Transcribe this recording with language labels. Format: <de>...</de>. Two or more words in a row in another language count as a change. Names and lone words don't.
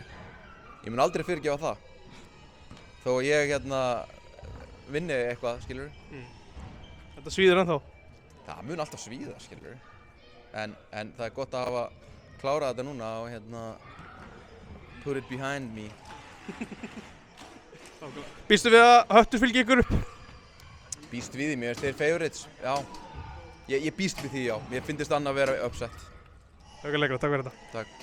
<is>Ég mun aldrei fyrirgefa það. Þó ég vinni eitthvað, skilur. Þetta svíður ennþá? Það mun alltaf svíða, skilur. En það er gott að hafa klárað þetta núna og</is> <en>put it behind me.</en> <is>Býstu við að Höttur fylgi ykkur upp? Býst við því, mér finnst þeir favorites, já. Ég býst við því, já. Mér finnst annað að vera upset. Takk fyrir þetta. Takk.</is>